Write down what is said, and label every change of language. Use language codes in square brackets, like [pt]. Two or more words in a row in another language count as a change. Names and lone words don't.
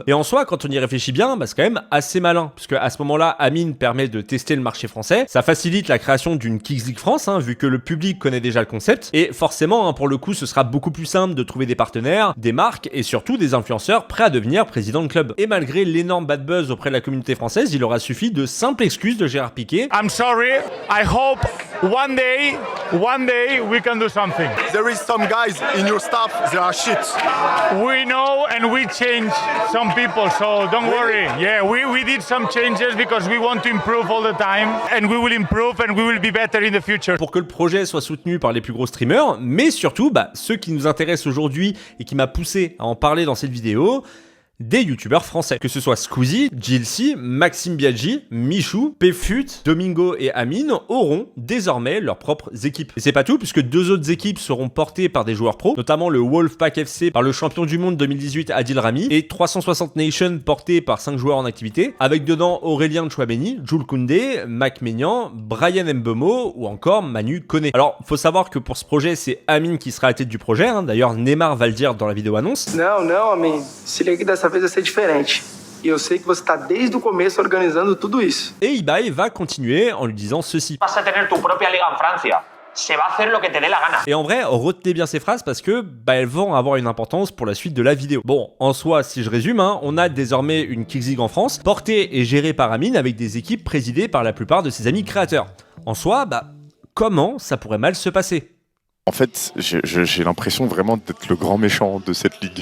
[fr] Et en soi, quand on y réfléchit bien, c'est quand même assez malin, puisque à ce moment-là, Amine permet de tester le marché français, ça facilite la création d'une Kings League France, vu que le public connaît déjà le concept, et forcément, pour le coup, ce sera beaucoup plus simple de trouver des partenaires, des marques et surtout des influenceurs prêts à devenir président de club. Et malgré l'énorme [en] bad buzz [fr] auprès de la communauté française, il aura suffi de simples excuses de Gérard Piqué. [en] I'm sorry, I hope one day we can do something. There is some guys in your staff, they are shit. We know and we change some people, so don't worry. Yeah, we did some changes because we want to improve all the time and we will improve and we will be better in the future. [fr] Pour que le projet soit soutenu par les plus gros streamers, mais surtout, ceux qui nous intéressent aujourd'hui et qui m'a poussé à en parler dans cette vidéo, des youtubeurs français. Que ce soit Squeezie, Jilcy, Maxime Biaggi, Michou, Pfut, Domingo et Amine auront désormais leurs propres équipes. Et c'est pas tout, puisque 2 autres équipes seront portées par des joueurs pros, notamment le Wolfpack FC par le champion du monde 2018 Adil Rami, et 360 Nation porté par 5 joueurs en activité, avec dedans Aurélien Chouameni, Jules Koundé, Mac Maignan, Brian Mbeumo ou encore Manu Koné. Alors, faut savoir que pour ce projet, c'est Amine qui sera à la tête du projet, d'ailleurs Neymar va le dire dans la vidéo annonce. [pt] Não, Amine, se liga que dessa vez vai ser diferente. E eu sei que você está desde o começo organizando tudo isso. [fr] Et Ibai va continuer en lui disant ceci. [es] Vas a tener tu propia liga en Francia. Se va a hacer lo que te dé la gana. [fr] Et en vrai, retenez bien ces phrases parce que elles vont avoir une importance pour la suite de la vidéo. Bon, en soi, si je résume, on a désormais une Kings League en France, portée et gérée par Amine avec des équipes présidées par la plupart de ses amis créateurs. En soi, comment ça pourrait mal se passer ? En fait, j'ai l'impression vraiment d'être le grand méchant de cette ligue.